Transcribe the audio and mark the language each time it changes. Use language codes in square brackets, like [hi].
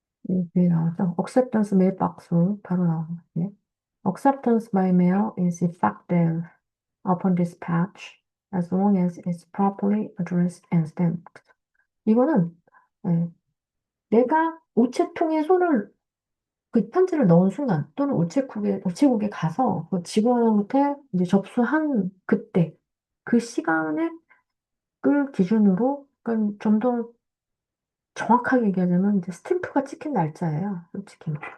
[ko] 여기 나오죠. Acceptance mailbox 바로 나오거든요. [en] Acceptance by mail is effective upon dispatch as long as it's properly addressed and stamped. [ko] 이거는 예, 내가 우체통에 손을 그 편지를 넣은 순간 또는 우체국에 가서 그 직원한테 이제 접수한 그때 그 시간을 기준으로 그러니까 좀 더 정확하게 얘기하자면 이제 스탬프가 찍힌 날짜예요. 솔직히.